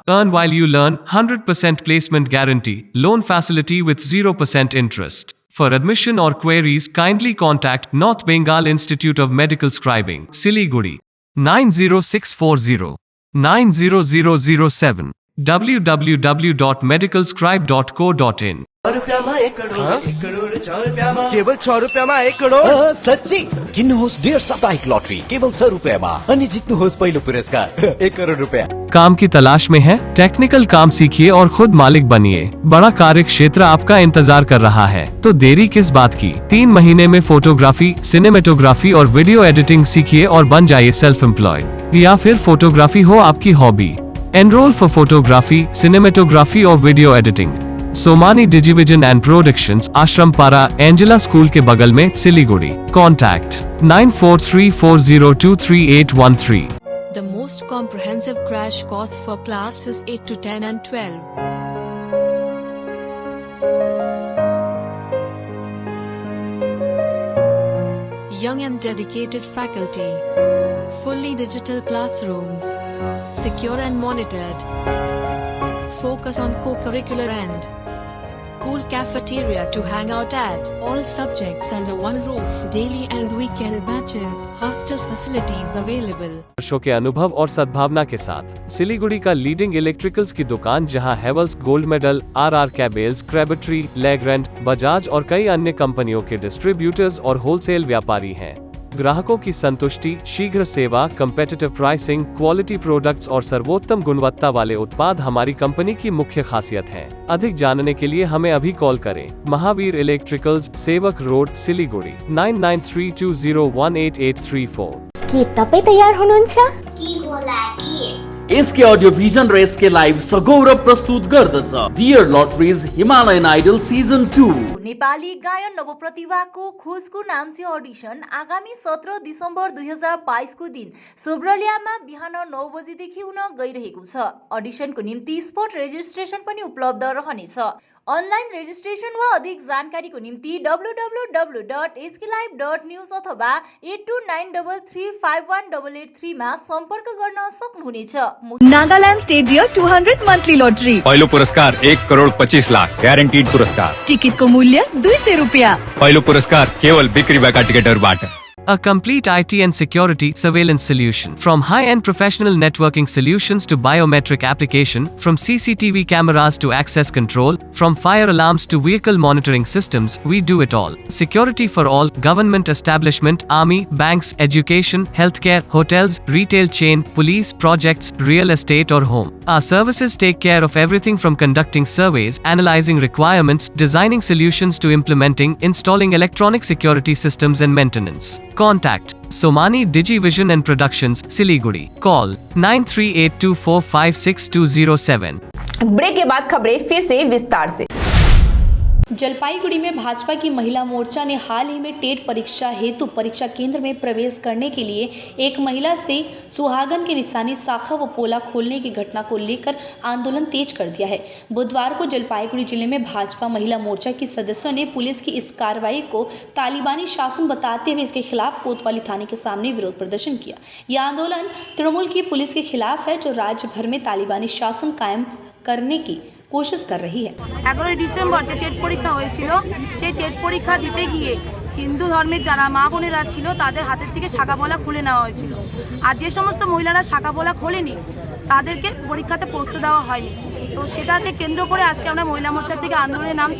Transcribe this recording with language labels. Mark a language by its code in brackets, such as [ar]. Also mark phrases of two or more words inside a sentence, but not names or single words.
[en] Earn while you learn, 100% placement guarantee, loan facility with 0% interest. For admission or queries, kindly contact North Bengal Institute of Medical Scribing, Siliguri, 90640 90007. www.medicalscribe.co.in। [ne] केवल 6 रुपयामा 1 करोड सच्ची किन्नुहोस् डेढ साप्ताहिक लटरी केवल 6 रुपयामा अनि जित्नुहोस् पहिलो पुरस्कार 1 करोड रुपया। [hi] काम की तलाश में है? टेक्निकल काम सीखिए और खुद मालिक बनिए। बड़ा कार्य क्षेत्र आपका इंतजार कर रहा है, तो देरी किस बात की? 3 महीने में फोटोग्राफी, सिनेमेटोग्राफी और [en] video editing [hi] सीखिए और बन जाइए [en] self employed. [hi] या फिर फोटोग्राफी हो आपकी हॉबी। [en] Enroll for photography, cinematography or video editing. [hi] सोमानी डिजिविजन एंड प्रोडक्शंस, आश्रम पारा, एंजेला स्कूल के बगल में, सिलीगुड़ी। [en] Contact 9434023813। The most comprehensive crash course for classes 8 to 10 and 12. Young and dedicated faculty. Fully digital classrooms. Secure and monitored. Focus on co-curricular and cool cafeteria to hang out at. All subjects under one roof. Daily and weekend batches. Hostel facilities available. [hi] वर्षों के अनुभव और सद्भावना के साथ सिलीगुड़ी का [en] leading electricals [hi] की दुकान, जहां हेवल्स गोल्ड मेडल, RR कैबल्स, क्रेबट्री, लेग्रैंड, बजाज और कई अन्य कंपनियों के डिस्ट्रीब्यूटर्स और होलसेल व्यापारी हैं। ग्राहकों की संतुष्टि, शीघ्र सेवा, [en] competitive pricing, quality products [hi] और सर्वोत्तम गुणवत्ता वाले उत्पाद हमारी कंपनी की मुख्य खासियत हैं। अधिक जानने के लिए हमें अभी कॉल करें। महावीर इलेक्ट्रिकल्स, सेवक रोड, सिलीगुड़ी, 9932018834। [ne] के तपाई तयार हुनुहुन्छ? एसके अडियो भिजन र एसके लाइभ सगौरव प्रस्तुत गर्दछ डियर लटरिज हिमालयन आइडल सिजन 2। नेपाली गायन नवप्रतिभाको खोजको नाम्ची अडिसन आगामी 17 दिसम्बर 2022 को दिन सोब्रलियामा बिहान 9 बजेदेखि हुन गइरहेको छ। अडिसनको निम्ति [en] spot registration [ne] पनि उपलब्ध रहनेछ। [en] online registration [ne] वा अधिक जानकारीको निम्ति www.sklive.news अथवा 8293351883 मा सम्पर्क गर्न सक्नुहुनेछ। नागालैंड स्टेट डियर 200 मंथली लॉटरी। पहिलो पुरस्कार 1,25 लाख ग्यारेन्टीड पुरस्कार। टिकट को मूल्य 200 रुपया। पहिलो पुरस्कार केवल बिक्री भएका टिकटहरुबाट। [en] A complete IT and security surveillance solution. From high-end professional networking solutions to biometric application, from CCTV cameras to access control, from fire alarms to vehicle monitoring systems, we do it all. Security for all, government establishment, army, banks, education, healthcare, hotels, retail chain, police, projects, real estate or home. Our services take care of everything from conducting surveys, analyzing requirements, designing solutions to implementing, installing electronic security systems and maintenance. Contact Somani Digivision and Productions, Siliguri. Call 9382456207। [hi] ब्रेक के बाद खबरें फिर से विस्तार से। जलपाईगुड़ी में भाजपा की महिला मोर्चा ने हाल ही में टेट परीक्षा हेतु परीक्षा केंद्र में प्रवेश करने के लिए एक महिला से सुहागन के निशानी शाखा व पोला खोलने की घटना को लेकर आंदोलन तेज कर दिया है। बुधवार को जलपाईगुड़ी जिले में भाजपा महिला मोर्चा के सदस्यों ने पुलिस की इस कार्रवाई को तालिबानी शासन बताते हुए इसके खिलाफ कोतवाली थाने के सामने विरोध प्रदर्शन किया। यह आंदोलन तृणमूल की पुलिस के खिलाफ है, जो राज्य भर में तालिबानी शासन कायम करने की कोशिश कर रही है। [bn] 11 ডিসেম্বর যে টেট পরীক্ষা হয়েছিল, সেই টেট পরীক্ষা দিতে গিয়ে হিন্দু ধর্মের যারা মা বোনেরা ছিল তাদের হাতের থেকে শাখা পলা খুলে নেওয়া হয়েছিল। আর যে সমস্ত মহিলারা শাখা পলা খোলেনি তাদেরকে পরীক্ষাতে বসতে দেওয়া হয়নি। তো সেটাকে কেন্দ্র করে আজকে আমরা মহিলা মোর্চার থেকে আন্দোলনে নামছি।